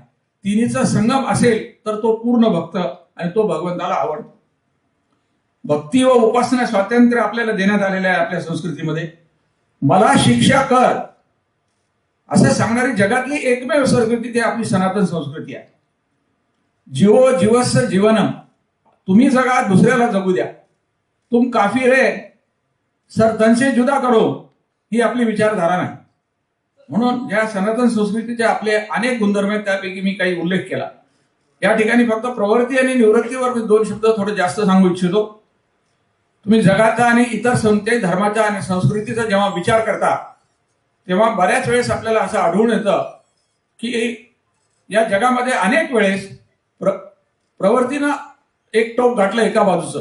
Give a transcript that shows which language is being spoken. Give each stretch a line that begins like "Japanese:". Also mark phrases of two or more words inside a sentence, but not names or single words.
Marathi: तिन्हीचा संगम असेल तर तो पूर्ण भक्त आणि तो भगवंताला आवडतो. भक्ती व उपासना स्वातंत्र्य आपल्याला देण्यात आलेलं आहे आपल्या संस्कृतीमध्ये. मला शिक्षा कर असं सांगणारी जगातली एकमेव संस्कृती ती आपली सनातन संस्कृती आहे.
Sanskrit: जीवो जीवस्य जीवनम,
Marathi: तुम्ही जगा, दुसऱ्याला जगू द्या.
Hindi: तुम काफी रे सर तनसे जुदा करो
Marathi: ही आपली विचारधारा नाही. म्हणून या सनातन संस्कृतीचे आपले अनेक गुणधर्म आहेत, त्यापैकी मी काही उल्लेख केला. या ठिकाणी फक्त प्रवृत्ती आणि निवृत्तीवर मी दोन शब्द थोडे जास्त सांगू इच्छितो. तुम्ही जगाचा आणि इतर कोणत्याही धर्माचा आणि संस्कृतीचा जेव्हा विचार करता तेव्हा बऱ्याच वेळेस आपल्याला असं आढळून येतं की या जगामध्ये अनेक वेळेस प्रवृत्तीनं एक टोक गाठलं एका बाजूचं.